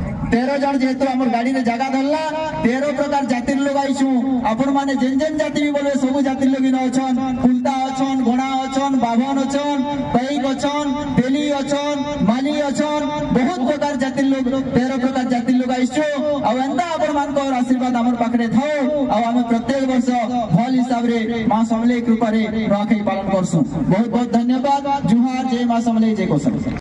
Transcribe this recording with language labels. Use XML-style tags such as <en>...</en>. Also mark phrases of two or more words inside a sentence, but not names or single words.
<spv>13 ଜନ ଯେହେତୁ ଆମ ଗାଡ଼ି ମେଁ ଜଗହ ଧରଲା 13 ପ୍ରକାର ଜାତିର ଲୋଗ ଆଇଛୁ ଆପଣ ମାନେ ଯେନ ଯେନ ଜାତି ଭି ବୋଲେ ସବ ଜାତିର ଲୋଗ ଇନ ଅଛନ କୁଲତା ଅଛନ ଘୋଡ଼ା ଅଛନ ବାଭନ ଅଛନ ପାଇକ ଅଛନ ତେଲି ଅଛନ ମାଳି ଅଛନ ବହୁତ ପ୍ରକାର ଜାତିର ଲୋଗ 13 ପ୍ରକାର ଜାତିର ଲୋଗ ଆଇଛୁ ଆ ଏନ୍ତା ଆପଣ ମାନ କୋ ଆଶୀର୍ବାଦ ହମର ପାଖରେ ଥାଓ ଆ ହମ ପ୍ରତ୍ୟେକ ବର୍ଷ ଭଲ ହିସାବ ରେ ମାଁ ସମଲେ କୃପା ରେ ନୂଆଖାଇ ପାଳନ କରସୁ। ବହୁତ ବହୁତ ଧନ୍ୟବାଦ। ଜୁହାର। ଜୟ ମାଁ ସମଲେ ଜୟ କୋସଲ।</spv>